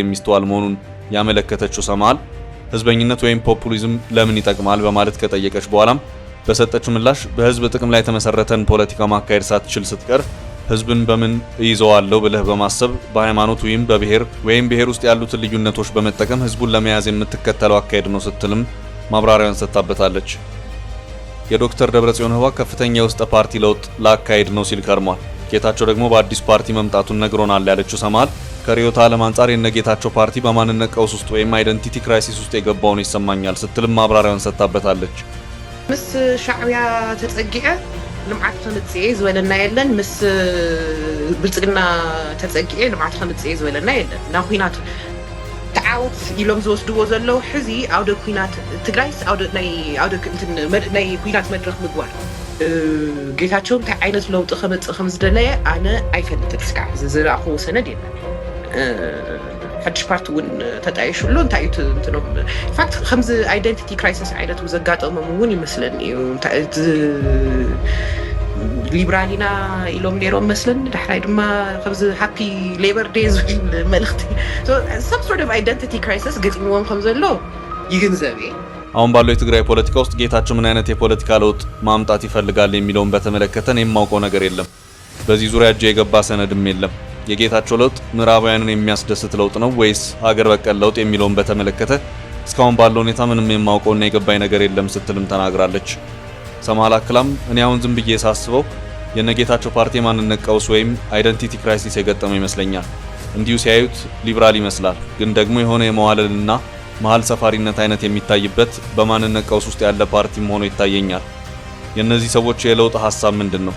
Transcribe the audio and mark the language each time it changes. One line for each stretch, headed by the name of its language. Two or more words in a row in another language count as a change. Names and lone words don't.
Amharic: የሚስተዋል መሆኑን ያመለከተችው ሰምሃል ህዝበኝነት ወይም ፖፑሊዝም ለምን ይጠቅማል በማለት ከጠየቀች በኋላም በሰጠችው ምላሽ በህዝብ ጥቅም ላይ የተመሰረተን ፖለቲካ ማካሄድ ሳትችል ስትቀር ህዝብን በምን ይዘዋለው ብለህ በማሰብ በሃይማኖት ወይም በብሔር ወይም ብሔር ውስጥ ያሉትን ልዩነቶች በመጠቀም ህዝቡን ለመያዝ የምትከተለው አካሄድ ነው ስትልም ማብራሪያን ሰጥታበታለች። የዶክተር ደብረጽዮን ህወሓት ከፍተኛ የውስጥ ፓርቲ ለውጥ ላካሄድ ነው ሲል ከርሟል። ጌታቸው ደግሞ በአዲስ ፓርቲ መምጣቱን ነግሮናል ያለችው ሰማሃል ከርዕዮተ ዓለም አንጻር የነጌታቸው ፓርቲ በማንነት ቀውስ ውስጥ ወይም
English: identity crisis
Amharic: ውስጥ የገባው ነው ይሰማኛል ስትልም ማብራሪያውን ሰጥታበታለች።
Tigrinya: ምስ ሻዕቢያ ተጸጊዐ ልምዓት ከምጽኤ ዝበለና የለን ምስ ብልጽግና ተጸጊዐ ልምዓት ከምጽኤ ዝበለና የለን ና ኩናት ተዓወት ኢሎም ዝወስድዎ ዘለው ሕዚ ኣውደ ኩናት ትግራይስ ናይ ኩናት መድረክ ምግባር ጌታቸው እንታይ ዓይነት ለውጢ ከመጽእ ከም ዝደለየ ኣነ ኣይፈልጥን እስካዕ ዝረኣኽቦ ሰነድ የለን ሓድሽ ፓርቲ እውን ተጣይሽሎ እንታይ እዩ እንትኖም ፋክት ከምዚ
English: identity crisis
Tigrinya: ዓይነት ዘጋጠሞም እውን ይመስለኒ እዩ ሊብራሊና ኢሎም ነይሮም መስለን ዳሕራይ ድማ ከምዚ
English: Happy Labour Day
Tigrinya: ዝብል መልእኽቲ
English: some sort of identity crisis
Tigrinya: ገጥሞም ከም ዘሎ ይግንዘብ።
Amharic: አሁን ባለው የትግራይ ፖለቲካ ውስጥ ጌታቸው ምን አይነት የፖለቲካ ለውጥ ማምጣት ይፈልጋል የሚለውን በተመለከተ ነው የማውቀው ነገር የለም። በዚህ ዙሪያ እጄ የገባ ሰነድም የለም። የጌታቸው ለውጥ ምዕራባውያንን የሚያስደስት ለውጥ ነው ወይስ ሀገር በቀል ለውጥ የሚለውን በተመለከተ እስካሁን ባለው ሁኔታ ምንም የማውቀውና የገባኝ ነገር የለም ስትልም ተናግራለች። ሰማሃል አክላም እኔ አሁን ዝም ብዬ ሳስበው የነጌታቸው ፓርቲ ማንነት ቀውስ ወይም
English: identity crisis
Amharic: የገጠመው ይመስለኛል። እንዲሁ ሲያዩት ሊብራል ይመስላል፣ ግን ደግሞ የሆነ የመዋለልና መሀል ሰፋሪነት አይነት የሚታይበት በማንነት ቀውስ ውስጥ ያለ ፓርቲም ሆኖ ይታየኛል። የእነዚህ ሰዎች የለውጥ ሀሳብ ምንድን ነው?